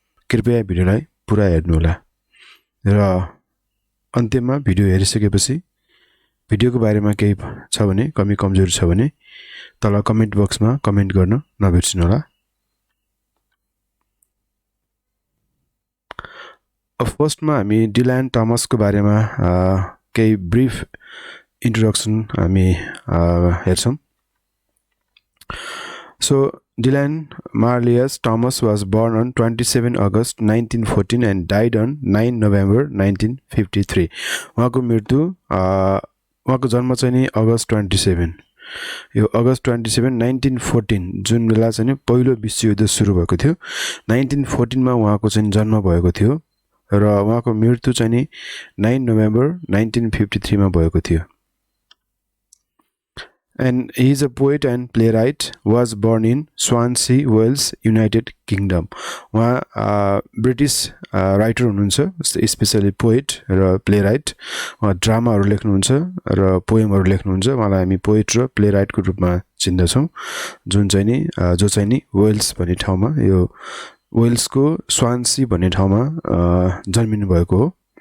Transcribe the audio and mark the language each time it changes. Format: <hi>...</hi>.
<ne>कृपया भिडियोलाई पुरा हेर्नु होला र अन्त्यमा भिडियो हेरिसकेपछि भिडियोको बारेमा केही छ भने, कमी कमजोरी छ भने तल कमेन्ट बक्समा कमेन्ट गर्न नबिर्सिनु होला। फर्स्टमा हामी डिल्यान टमसको बारेमा केही ब्रिफ इन्ट्रोडक्सन हामी हेर्छौँ।</ne> <en>So, Dylan Marlius Thomas was born on 27 August 1914 and died on 9 November 1953.</en> <ne>उहाँको मृत्यु उहाँको जन्म चाहिँ नि अगस्त 27, यो अगस्त 27 1914 जुन बेला चाहिँ नि पहिलो विश्वयुद्ध सुरु भएको थियो, 1914 मा उहाँको चाहिँ जन्म भएको थियो र उहाँको मृत्यु चाहिँ नि 9 नोभेम्बर 1953 मा भएको थियो।</ne> <en>And he is a poet and playwright, was born in Swansea, Wales, United Kingdom.</en> <ne>उहाँ ब्रिटिस राइटर हुनुहुन्छ, स्पेसली पोएट र प्लेराइट। उहाँ ड्रामाहरू लेख्नुहुन्छ र पोएमहरू लेख्नुहुन्छ। उहाँलाई हामी पोएट र प्लेराइटको रूपमा चिन्दछौँ, जो चाहिँ नि वेल्स भन्ने ठाउँमा, यो वेल्सको स्वान्सी भन्ने ठाउँमा जन्मिनु भएको हो।</ne>